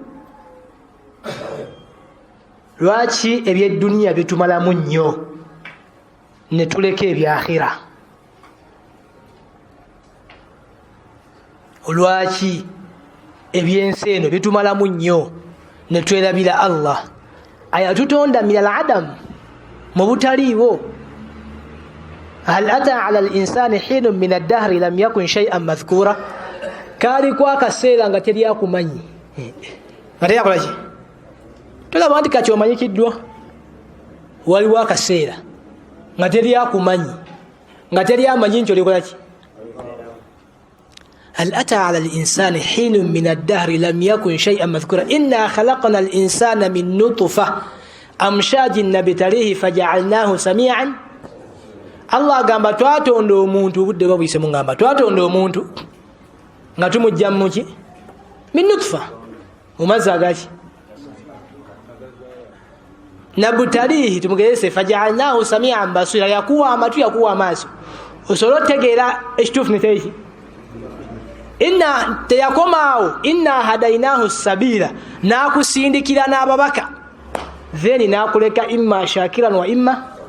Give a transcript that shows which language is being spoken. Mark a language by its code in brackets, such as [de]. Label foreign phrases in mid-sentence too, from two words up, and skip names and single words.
[lg] Lwaki ebyedduniya bitumalamu nnyo ne tuleka ebyakhira? Olwaki ebyensi eno bitumalamu nnyo ne twerabira Allah ayatutonda [ar] من العدم [lg] mu butaliiwo. [ar] هل أتى على الإنسان حين من الدهر لم يكن شيئا مذكورا. [lg] Kaliko akaseera nga teri akumanyi nga teri akolaki tolaba nti kati omanyikiddwa. Waliwo akaseera nga teri akumanyi nga teri amanyi nti olikolaki. [ar] هل أتى على الإنسان حين من الدهر لم يكن شيئا مذكورا إنا خلقنا الإنسان من نطفة أمشاج نبتليه فجعلناه سميعا. الله قام [lg] twatondera omuntu budde babuyise mu ngamba twatondera omuntu nga tumujja muki [ar] من نطفة [lg] mu mazzi agaki nabtalihi tumugerese [ar] فجعلناه سميعا بصيرا [lg] yakuwa amatu yakuwa amaaso osobola otegeera ekituufu neteki inna teyakomaawo [ar] إنا هديناه السبيل [lg] nakusindikira n'ababaka then nakuleka [ar] إما شاكرا وإما.